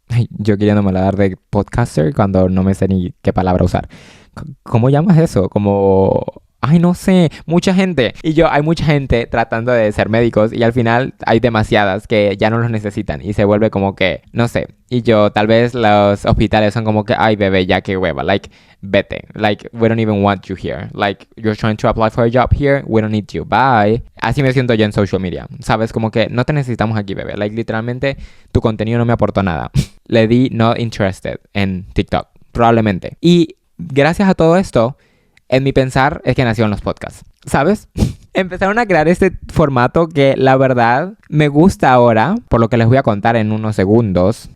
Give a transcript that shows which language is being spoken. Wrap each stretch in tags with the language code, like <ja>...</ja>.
<es>Yo queriéndome dar de podcaster cuando no me sé ni qué palabra usar. ¿Cómo llamas eso? Como... no sé, mucha gente. Y hay mucha gente tratando de ser médicos y al final hay demasiadas que ya no los necesitan y se vuelve como que, no sé. Y tal vez los hospitales son como que, ay, bebé, ya que hueva, like, vete.</es> <en>Like, we don't even want you here. Like, you're trying to apply for a job here, we don't need you, bye.</en> <es>Así me siento yo en social media, ¿sabes? Como que no te necesitamos aquí, bebé. Like, literalmente, tu contenido no me aportó nada. Le di not interested en TikTok, probablemente. Y gracias a todo esto, en mi pensar es que nacieron los podcasts, ¿sabes? Empezaron a crear este formato que la verdad me gusta ahora, por lo que les voy a contar en unos segundos.</es>